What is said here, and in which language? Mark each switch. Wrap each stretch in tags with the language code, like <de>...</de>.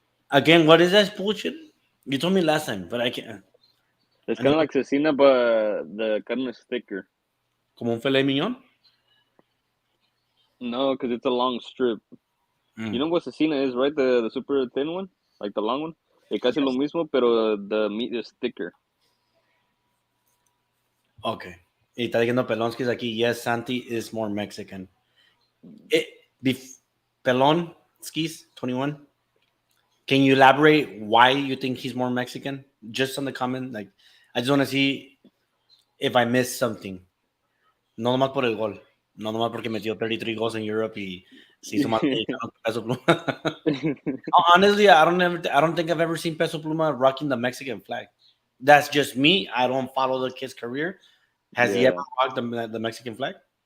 <en>Again, what is that bullshit? You told me last time, but I can't. It's I kind of never- like cecina, but the carne is thicker.</en> <es>Como un filet mignon?</es> <en>No, because it's a long strip. You know what cecina is, right? The super thin one? Like the long one?</en> <es>Es casi lo mismo, pero</es> <en>the meat is thicker. Okay.</en> <es>Y está diciendo</es> <en>Pelonskis</en> <es>aquí,</es> <en>yes, Santi is more Mexican. Pelonskis, 21. Can you elaborate why you think he's more Mexican? Just on the comment. Like, I just want to see if I missed something.</en> <es>No nomás por el gol. No nomás porque metió 33</es> <en>goals in Europe</en> <es>y se hizo más mexicano que Peso Pluma.</es> <en>Honestly, I don't think I've ever seen Peso Pluma rocking the Mexican flag. That's just me. I don't follow the kid's career. Has he Yeah. ever rocked the Mexican flag?</en>